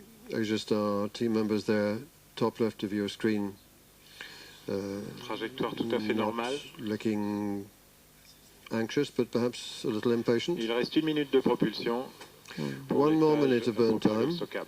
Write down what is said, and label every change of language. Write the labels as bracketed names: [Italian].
[English] Asiastar team members there, top left of your screen. [French] Trajectoire tout à fait normale. [English] Looking anxious, but perhaps a little impatient. [French] Il reste 1 minute de propulsion. [English] One more minute of burn time.